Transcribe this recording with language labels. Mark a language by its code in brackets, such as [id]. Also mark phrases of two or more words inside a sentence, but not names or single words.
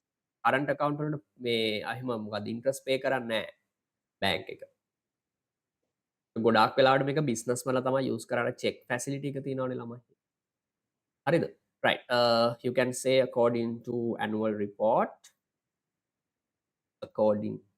[en] Current account [si] වලට මේ අහිම මොකද interest pay කරන්නේ නැහැ bank එක. ගොඩාක් වෙලාවට මේක business වල තමයි use කරන්න [en] check facility [si] එක තියෙනවනේ ළමයි. හරිද? [en] Right. You can say according to annual report, according